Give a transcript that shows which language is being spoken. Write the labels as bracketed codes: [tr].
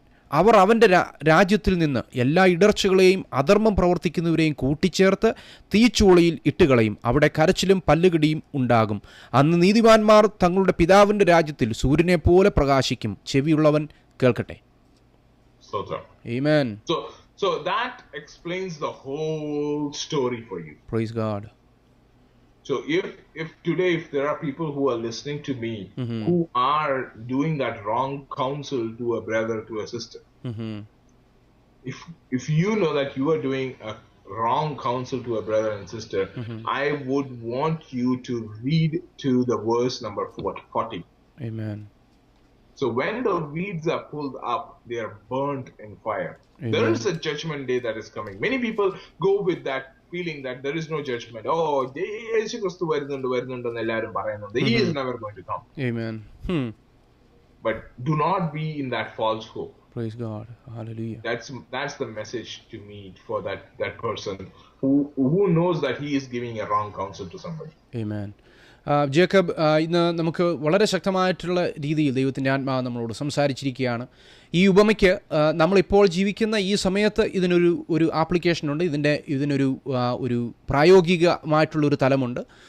[ml] അവർ അവൻ്റെ രാജ്യത്തിൽ നിന്ന് എല്ലാ ഇടർച്ചകളെയും അധർമ്മം പ്രവർത്തിക്കുന്നവരെയും കൂട്ടിച്ചേർത്ത് തീച്ചൂളയിൽ ഇട്ടുകളയും. അവിടെ കരച്ചിലും പല്ലുകടിയും ഉണ്ടാകും. അന്ന് നീതിമാന്മാർ തങ്ങളുടെ പിതാവിൻ്റെ രാജ്യത്തിൽ സൂര്യനെ പോലെ പ്രകാശിക്കും. ചെവിയുള്ളവൻ കേൾക്കട്ടെ. Amen. [en] So that explains the whole story for you. Praise God. So if today if there are people who are listening to me who are doing that wrong counsel to a brother, to a sister, if you know that you are doing a wrong counsel to a brother and sister, I would want you to read to the verse number 40. Amen. So when the weeds are pulled up, they are burnt in fire. Amen. There is a judgment day that is coming. Many people go with that feeling that there is no judgment. [ml] Oh, യേശു ക്രിസ്തു വരുന്നുണ്ടെന്ന് എല്ലാവരും പറയുന്നുണ്ട്. [en] He is never going to come. Amen. But do not be in that false hope. Praise God. Hallelujah. That's the message to me for that person who knows that he is giving a wrong counsel to somebody. Amen. [ml] Jacob, ഇന്ന് നമുക്ക് വളരെ ശക്തമായിട്ടുള്ള രീതിയിൽ ദൈവത്തിൻ്റെ ആത്മാവ് നമ്മളോട് സംസാരിച്ചിരിക്കുകയാണ്. ഈ ഉപമയ്ക്ക് നമ്മളിപ്പോൾ ജീവിക്കുന്ന ഈ സമയത്ത് ഇതിനൊരു ആപ്ലിക്കേഷനുണ്ട്, ഇതിനൊരു പ്രായോഗികമായിട്ടുള്ളൊരു തലമുണ്ട്.